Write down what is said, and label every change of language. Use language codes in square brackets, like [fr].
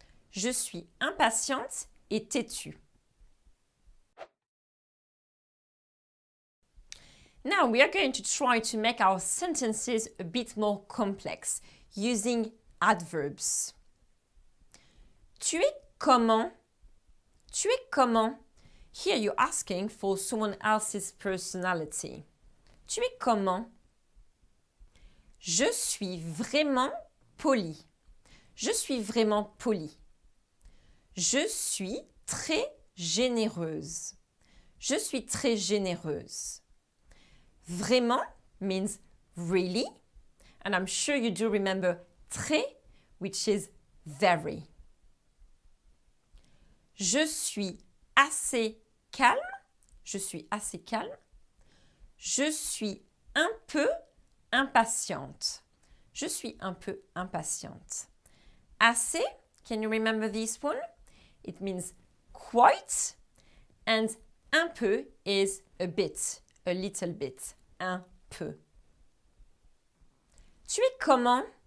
[fr] Je suis impatiente et têtue. [en] Now we are going to try to make our sentences a bit more complex using adverbs. [fr] Tu es comment? Tu es comment? [en] Here you're asking for someone else's personality. [fr] Tu es comment? Je suis vraiment poli. Je suis vraiment poli. Je suis très généreuse. Je suis très généreuse. [en] Vraiment means really, and I'm sure you do remember très, which is very. [fr] Je suis assez calme. Je suis assez calme. Je suis un peu impatiente. Je suis un peu impatiente. [en] Assez, can you remember this one? It means quite, and un peu is a bit, a little bit, un peu. [fr] Tu es comment?